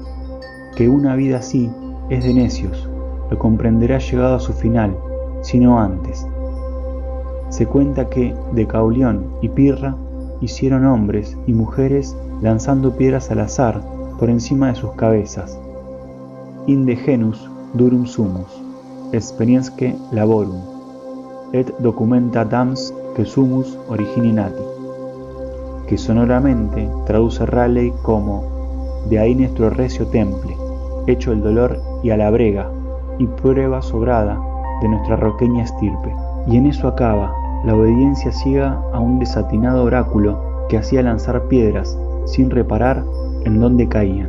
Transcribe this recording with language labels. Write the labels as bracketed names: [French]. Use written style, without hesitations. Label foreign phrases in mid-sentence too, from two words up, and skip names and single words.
[Spanish] Que una vida así es de necios, lo comprenderá llegado a su final, sino antes. Se cuenta que Decaulión y Pirra hicieron hombres y mujeres lanzando piedras al azar por encima de sus cabezas. [Latin] Inde genus durum sumus, experiensque laborum, et documenta dams que sumus origini nati, [Spanish] que sonoramente traduce Raleigh como de ahí nuestro recio temple, hecho el dolor y a la brega, y prueba sobrada de nuestra roqueña estirpe. Y en eso acaba la obediencia ciega a un desatinado oráculo que hacía lanzar piedras sin reparar en dónde caían.